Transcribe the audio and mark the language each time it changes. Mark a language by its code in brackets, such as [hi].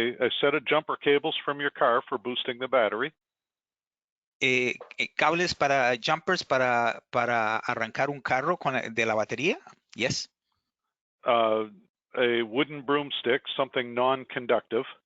[en] A set of jumper cables from your car for boosting the battery. [es] Cables para jumpers para arrancar un carro de la batería. [en] Yes. A wooden broomstick, something non-conductive.